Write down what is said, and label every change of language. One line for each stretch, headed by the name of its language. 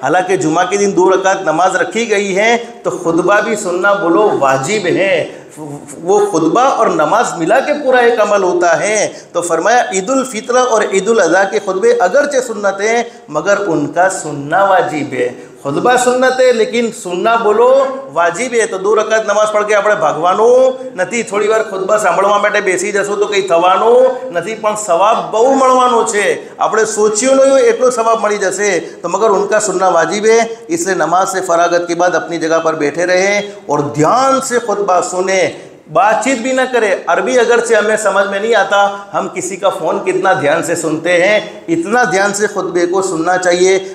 Hindi: हालांकि जुमा के दिन 2 रकात नमाज रखी गई है, तो खुतबा भी सुनना बोलो वाजिब है। वो खुतबा और नमाज मिला के पूरा एक अमल होता है। तो फरमाया ईद उल फित्र और ईद उल अज़हा के खुतबे अगरचे सुन्नत हैं, मगर उनका सुनना वाजिब है। खुतबा सुन्नत है लेकिन सुनना बोलो वाजिब है।
Gujarati: तो 2 રકાત નમાઝ પઢ કે આપણે ભાગવાનું નથી, થોડી વાર ખુતબા સાંભળવા માટે બેસી જશું તો કંઈ થવાનું નથી, પણ સવાબ બહુ મળવાનો છે। આપણે સોચ્યું નહીં હોય એટલો સવાબ મળી જશે।
Hindi: तो मगर उनका सुनना वाजिब है, इसलिए नमाज से फरागत के बाद अपनी जगह पर बैठे रहें और ध्यान से खुतबा सुने, बातचीत भी ना करें। अरबी अगर से हमें समझ में नहीं आता, हम किसी का फ़ोन कितना ध्यान से सुनते हैं, इतना ध्यान से खुतबे को सुनना चाहिए।